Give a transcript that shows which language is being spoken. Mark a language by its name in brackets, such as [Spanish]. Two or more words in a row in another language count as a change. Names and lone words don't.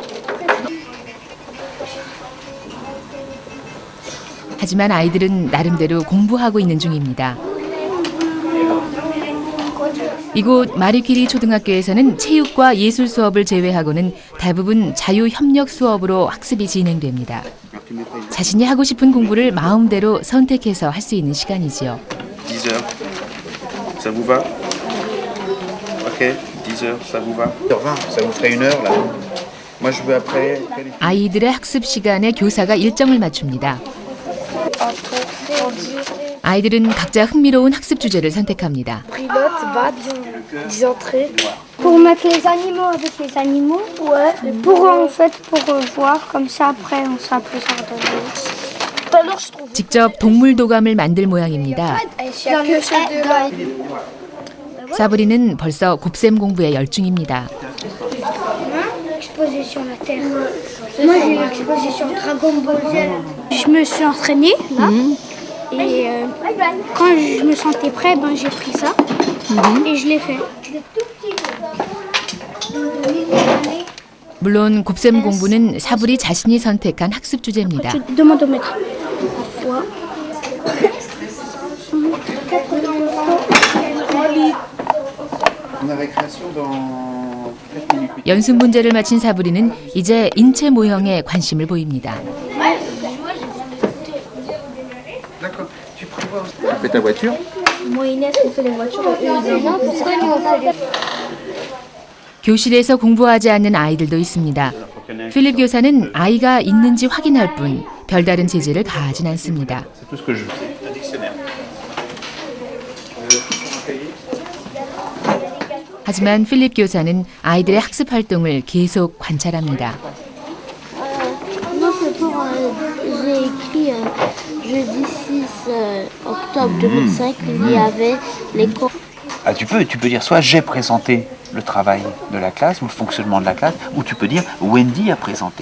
[Korean] 하지만 아이들은 나름대로 공부하고 있는 중입니다. 이곳 마리 퀴리 초등학교에서는 체육과 예술 수업을 제외하고는 대부분 자유협력 수업으로 학습이 진행됩니다. 자신이 하고 싶은 공부를 마음대로 선택해서 할 수 있는 시간이지요. [French] 10h. Ça vous va? OK, 10h, ça vous va? 10h20, ça vous ferait 1h là. Moi je veux après. [Korean] 아이들의 학습 시간에 교사가 일정을 맞춥니다. 아이들은 각자 흥미로운 학습 주제를 선택합니다. [French] Pour mettre les animaux avec les animaux. Ouais. Pour voir comme ça après on sera plus ordonné. [Korean] 직접 동물 도감을 만들 모양입니다. 사브리는 벌써 곱셈 공부에 열중입니다. [French] Exposition la terre. Moi j'ai eu l'exposition Dragon Ball Z. Je me suis entraînée là. Et quand je me sentais prêt, j'ai pris ça et je l'ai fait. [Korean] 물론 곱셈 공부는 사브리 자신이 선택한 학습 주제입니다. [French] Demande au maître. [Korean] 연습 문제를 마친 사브리는 이제 인체 모형에 관심을 보입니다. [French] Tu fais ta voiture? Moi Inès, on fait les voitures et eux ils disent non, pourquoi nous on fait les... [Korean] 교실에서 공부하지 않는 아이들도 있습니다. 필립 교사는 아이가 있는지 확인할 뿐 별다른 제재를 가하진 않습니다. 하지만 필립 교사는 아이들의 학습 활동을 계속 관찰합니다. [French] J'ai écrit jeudi 6 octobre 2005, il y avait les cours. Ah, tu peux dire soit j'ai présenté le travail de la classe ou le fonctionnement de la classe, ou tu peux dire Wendy a présenté.